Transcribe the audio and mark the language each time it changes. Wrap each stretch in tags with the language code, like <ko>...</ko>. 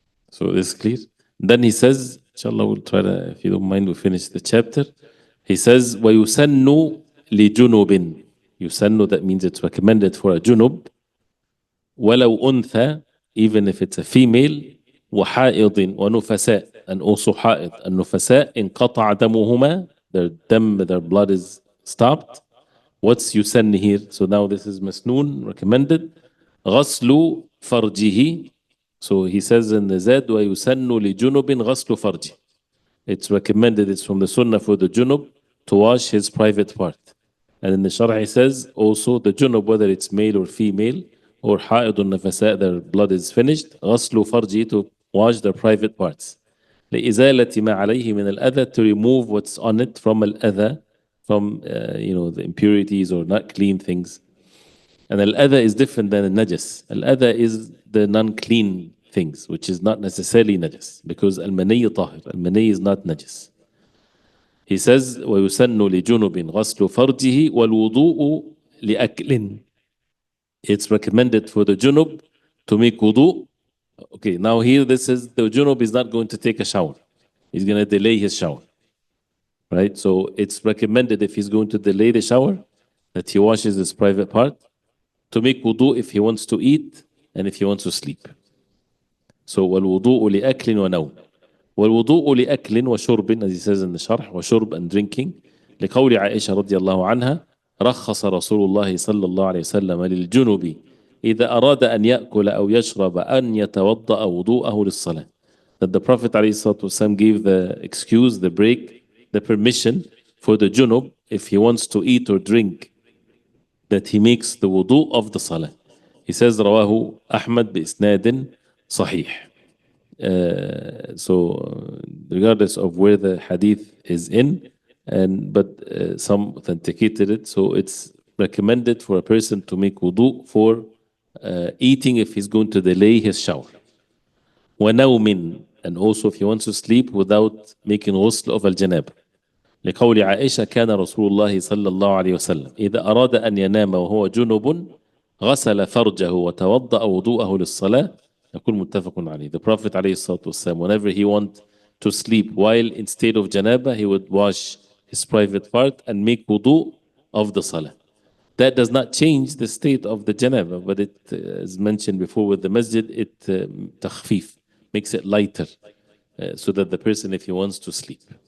<en>So this is clear. Then he says, inshallah, we'll try to, if you don't mind, we'll finish the chapter. He says,</en> <ar>وَيُسَنُّ لِجُنُوبٍ.</ar> <en>Yusannu, that means it's recommended for a junub.</en> <ar>وَلَوْ أُنْثَى,</ar> <en>even if it's a female.</en> <ar>وحائض ونفساء,</ar> <en>and also</en> <ar>حائض. النفساء انقطع دمهما,</ar> <en>their blood is stopped. What's يسن here? So now this is مسنون, recommended.</en> <ar>غسل فرجه.</ar> <en>So he says in the Zad,</en> <ar>ويسن لجنب غسل فرجه.</ar> <en>It's recommended, it's from the sunnah for the junub to wash his private part. And in the Sharh he says also the junub, whether it's male or female, or</en> <ar>حائض النفساء,</ar> <en>their blood is finished.</en> <ar>غسل فرجه,</ar> <en>to wash their private parts.</en> <ar>لإزالة ما عليه من الأذى,</ar> <en>to remove what's on it from الأذى, from the impurities or not clean things. And al-adha is different than al-najas. Al-adha is the non-clean things, which is not necessarily najas, because al-mani tahir. Al-mani is not najas. He says,</en> <ar>وَيُسَنُّ لِجُنُبٍ غَسْلُ فَرْجِهِ وَالْوُضُوءُ لِأَكْلٍ.</ar> <en>It's recommended for the junub to make wudu. Okay, now here this is, the junub is not going to take a shower. He's going to delay his shower. Right? So it's recommended if he's going to delay the shower, that he washes his private part, to make wudu if he wants to eat and if he wants to sleep. So</en> <ar>وَالْوُضُوءُ لِأَكْلٍ وَنَوْمٍ. وَالْوُضُوءُ لِأَكْلٍ وَشُرْبٍ,</ar> <en>as he says in the Sharh,</en> <ar>وَشُرْب,</ar> <en>and drinking.</en> <ar>لقول عائشة رضي الله عنها رخص رسول الله صلى الله عليه وسلم للجنب إذا أراد أن يأكل أو يشرب أن يتوضأ وضوءه للصلاة.</ar> <en>That the Prophet ﷺ gave the excuse, the break, the permission for the junub, if he wants to eat or drink, that he makes the wudu of the salah. He says</en> <ar>رواه أحمد بإسناد صحيح.</ar> <en>So regardless of where the hadith is in, but some authenticated it, so it's recommended for a person to make wudu for eating if he's going to delay his shower.</en> <ar>وَنَوْمٍ,</ar> <en>and also if he wants to sleep without making ghusl of al-janab.</en> <ar>لقول عائشة كان رسول الله صلى الله عليه وسلم إذا أراد أن ينام وهو جنب غسل فرجه وتوضأ وضوءه للصلاة. يكون متفق عليه.</ar> <en>The Prophet</en> <ar>عليه الصلاة والسلام,</ar> <en>whenever he want to sleep while in state of janaba, he would wash his private part and make wudu of the salah. That does not change the state of the janaba, but it, as mentioned before with the masjid, it takhfif, makes it lighter, so that the person, if he wants to sleep.</en>